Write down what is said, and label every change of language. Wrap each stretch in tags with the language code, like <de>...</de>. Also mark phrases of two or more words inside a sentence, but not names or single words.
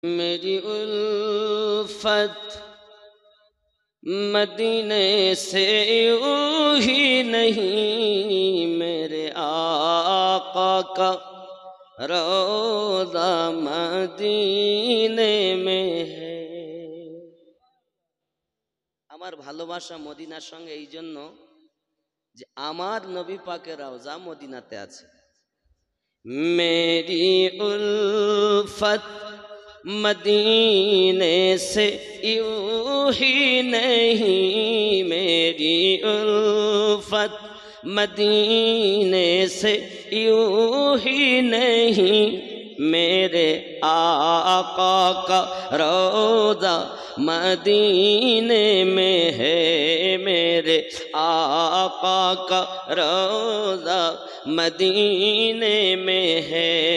<ur>میری الفت مدینے سے یوں ہی نہیں، میرے آقا کا روضہ মদিনে میں ہے।</ur> <bn>আমার ভালোবাসা মদিনার সঙ্গে এই জন্য যে আমার নবী পাকের রওজা মদিনাতে আছে।</bn> <ur>میری الفت مدینے سے یوں ہی نہیں، میری الفت مدینے سے یوں ہی نہیں، میرے آقا کا روضہ مدینے میں ہے، میرے آقا کا روضہ مدینے میں ہے۔</ur>